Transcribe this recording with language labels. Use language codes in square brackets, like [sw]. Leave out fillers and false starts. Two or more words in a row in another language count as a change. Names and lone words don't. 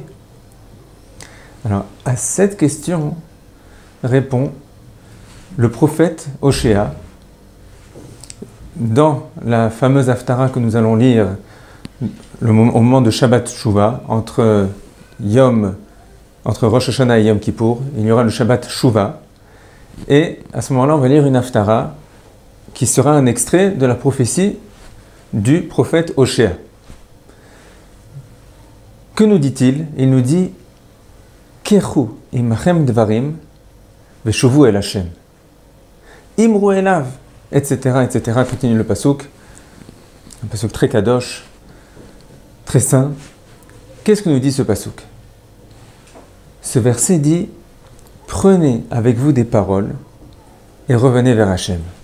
[fr] Alors, à cette question répond le prophète Oshéa dans la fameuse Haftara que nous allons lire au moment de Shabbat Shuvah, entre Rosh Hashanah et Yom Kippour, il y aura le Shabbat Shuvah. Et à ce moment-là, on va lire une Haftara qui sera un extrait de la prophétie du prophète Oshéa. Que nous dit-il? Il nous dit [he] קחו עמכם דברים ושובו אל ה. אמרו אליו, [fr] etc., etc. Continue le pasouk, un pasouk très kadosh, très saint. Qu'est-ce que nous dit ce pasouk? Ce verset dit prenez avec vous des paroles et revenez vers Hachem.